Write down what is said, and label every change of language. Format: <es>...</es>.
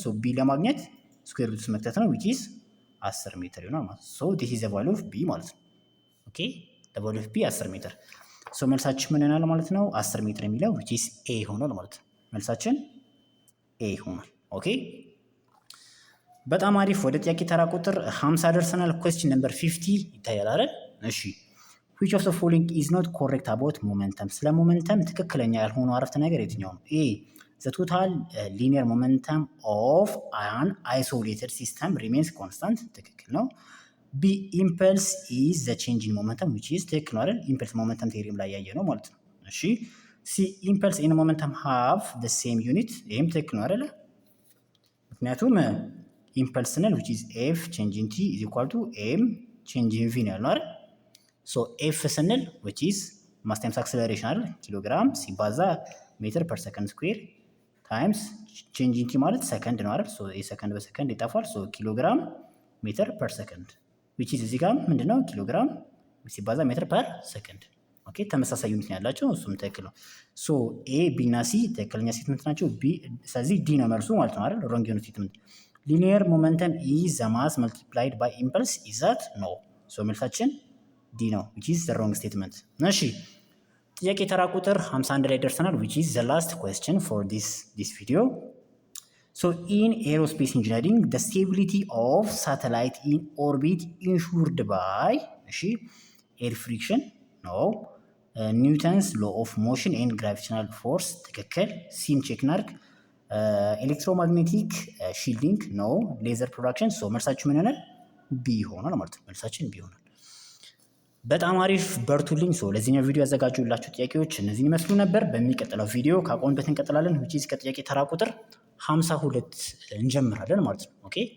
<am>ሶ ቢ ለማግኘት ስኩዌር ሩት መክተት ነው which is 10 ሜትር ይሆናል ማለት ነው። ሶ</am> <en>this is the value of b</en> <am>ማለት ነው። ኦኬ</am> <en>the value of b</en> <am>10 ሜትር። ሶ መልሳችን ምን ይሆናል ማለት ነው? 10 ሜትር የሚለው which is a ይሆናል ማለት ነው። መልሳችን a ይሆናል። ኦኬ በጣም አሪፍ። ወደ ጥያቄ ተራ ቁጥር 50 ደርሰናል።</am> <en>question number 50</en> <am>ይታያል አይደል?</am> <en>እሺ which of the following is not correct about momentum?</en> <am>ስለ ሞመንተም ትክክለኛ ያልሆነው አረፍተ ነገር የትኛው ነው?</am> <en>ኤ the total linear momentum of an isolated system remains constant</en> <am>ትክክል ነው።</am> <en>ቢ impulse is the change in momentum which is ትክክል ነው አይደል? impulse momentum theorem ላይ ያየ ነው ማለት ነው። እሺ ሲ impulse and momentum have the same unit</en> <am>ይሄም ትክክል ነው አይደል?</am> <en>ምክንያቱም impulse ስንል which is f change in t is equal to m change in v</en> <am>ነው ያልነው አይደል? ሶ ኤፍ ስንል</am> <en>which is mass times acceleration</en> <am>አይደል? ኪሎግራም ሲባዛ ሜትር ፐር ሰከንድ ስኩዌር ታይምስ ቼንጅ ኢን ቲ ማለት ሰከንድ ነው አይደል? ሶ የሰከንድ በሰከንድ ይጣፋል። ሶ ኪሎግራም ሜትር ፐር ሰከንድ which is እዚህ ጋር ምንድነው ኪሎግራም ሲባዛ ሜትር ፐር ሰከንድ። ኦኬ ተመሳሳይ ዩኒት ነው ያላቸው እሱም ትክክል ነው። ሶ ኤ ቢ እና ሲ ትክክለኛ ስቴትመንት ናቸው። ቢ ስለዚህ ዲ ነው መልሱ ማለት ነው አይደል?</am> <en>ሮንግ ዩኒት ስቴትመንት። ሊኒየር ሞመንተም ኢዝ ዘ ማስ መልቲፕላይድ ባይ ኢምፐልስ ኢዝ ዛት ኖ።</en> <am>ሶ መልሳችን ዲ ነው</am> <en>which is the wrong statement።</en> <am>እሺ ጥያቄ ተራ ቁጥር 51 ላይ ደርሰናል</am> <en>which is the last question for this video. So in aerospace engineering the stability of satellite in orbit ensured by እሺ air friction no Newton's law of motion and gravitational force ትክክል። ሲን ቼክ ናርክ ኤሌክትሮማግኔቲክ ሺልዲንግ no ሌዘር ፕሮዳክሽን።</en> <am>ሶ መልሳችሁ ምን ይሆናል? ቢ ይሆናል ማለት ነው። መልሳችን ቢ ይሆናል። በጣም አሪፍ በርቱልኝ። ሶ ለዚህኛው ቪዲዮ ያዘጋጁላችሁ ጥያቄዎች እነዚህን ይመስሉ ነበር። በሚቀጥለው ቪዲዮ ካቆምበት እንቀጥላለን which is ከጥያቄ ተራ ቁጥር 52 እንጀምራለን ማለት ነው። ኦኬ</am>